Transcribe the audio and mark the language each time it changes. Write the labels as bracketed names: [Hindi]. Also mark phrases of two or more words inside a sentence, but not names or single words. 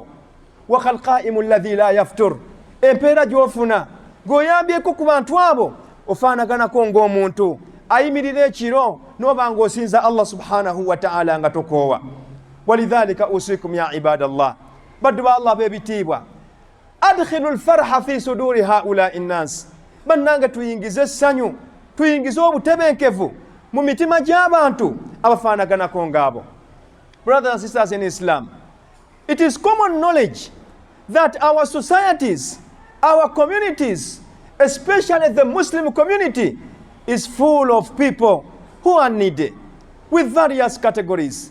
[Arabic] وكالقائم الذي لا يفتر, [Ganda] empeera gy'ofuna ng'oyambyeko ku bantu abo ofaanaganako ng'omuntu ayimirira ekiro n'oba ng'osinza [Arabic] الله سبحانه وتعالى [Ganda] nga tokoowa. [Arabic] ولذلك أوصيكم يا عباد الله, [Ganda] baddu ba Allah b'ebitiibwa, [Arabic] أدخلوا الفرحة في صدور هؤلاء الناس, [Ganda] bannange tuyingize essanyu, tuyingize obutebenkevu mu mitima gy'abantu abafaanaganako ng'abo. [English] Brothers and sisters in Islam, it is common knowledge that our societies, our communities, especially the Muslim community, is full of people who are needy with various categories.